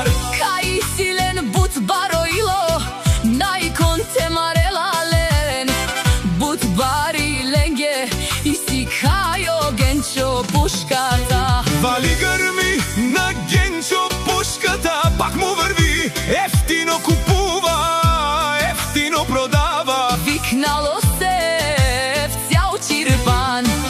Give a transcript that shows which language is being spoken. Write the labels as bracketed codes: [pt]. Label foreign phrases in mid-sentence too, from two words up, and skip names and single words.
[rom] Кај силен бут бароило, најкон темарела лен, бут бари ленге, [bg] и си кајо Генчо Пушката. Вали грми на Генчо Пушката, пак му врви, ефтино купува, ефтино продава. Викнало се в цял Чирпан.